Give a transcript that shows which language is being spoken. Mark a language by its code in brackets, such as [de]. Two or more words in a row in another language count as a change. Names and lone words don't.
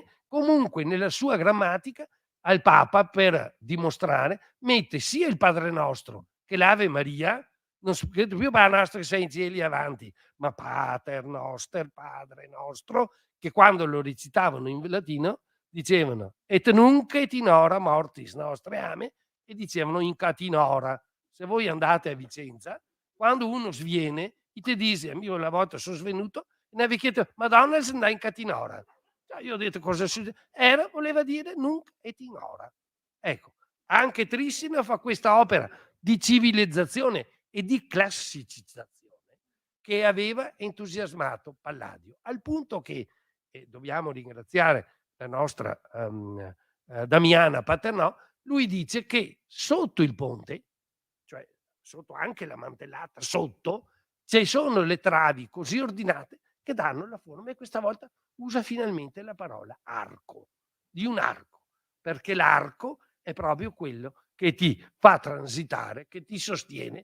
[it] Comunque nella sua grammatica al Papa, per dimostrare, mette sia il Padre Nostro che l'Ave Maria, non scritto più Padre nostro che sei in cieli avanti, ma Pater Noster, Padre nostro, che quando lo recitavano in latino dicevano [la] et nunc et in hora mortis nostre ame, [it] e dicevano in catinora. Se voi andate a Vicenza, quando uno sviene, te dice, io una volta sono svenuto e mi aveva chiesto, Madonna se andai in catinora. Io ho detto cosa succede? Voleva dire [la] nunc et in hora. [it] Ecco, anche Trissino fa questa opera di civilizzazione e di classicizzazione che aveva entusiasmato Palladio, al punto che, e dobbiamo ringraziare la nostra Damiana Paternò, lui dice che sotto il ponte, cioè sotto anche la mantellata, sotto ci sono le travi così ordinate che danno la forma, e questa volta usa finalmente la parola arco, di un arco, perché l'arco è proprio quello che ti fa transitare, che ti sostiene.